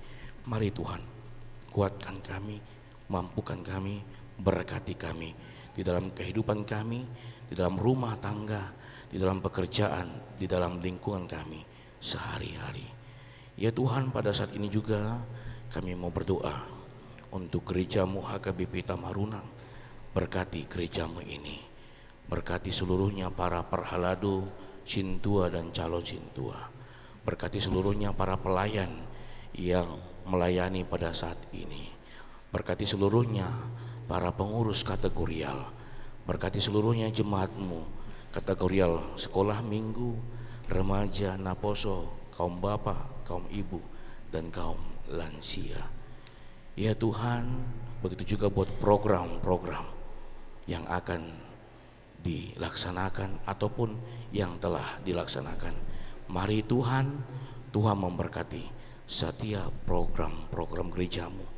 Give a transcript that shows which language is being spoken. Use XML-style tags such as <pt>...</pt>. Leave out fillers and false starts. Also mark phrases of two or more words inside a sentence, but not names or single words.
<id>Mari Tuhan, kuatkan kami, mampukan kami, berkati kami di dalam kehidupan kami, di dalam rumah tangga, di dalam pekerjaan, di dalam lingkungan kami sehari-hari. Ya Tuhan, pada saat ini juga kami mau berdoa untuk gereja-Mu HKBP Tamarunang. Berkati gereja-Mu ini, berkati seluruhnya para perhalado, sintua dan calon sintua. Berkati seluruhnya para pelayan yang melayani pada saat ini. Berkati seluruhnya para pengurus kategorial, berkati seluruhnya jemaat-Mu kategorial sekolah minggu, remaja, Naposo, kaum bapak, kaum ibu, dan kaum lansia. Ya Tuhan, begitu juga buat program-program yang akan dilaksanakan ataupun yang telah dilaksanakan. Mari Tuhan, Tuhan memberkati setiap program-program gereja-Mu.</id>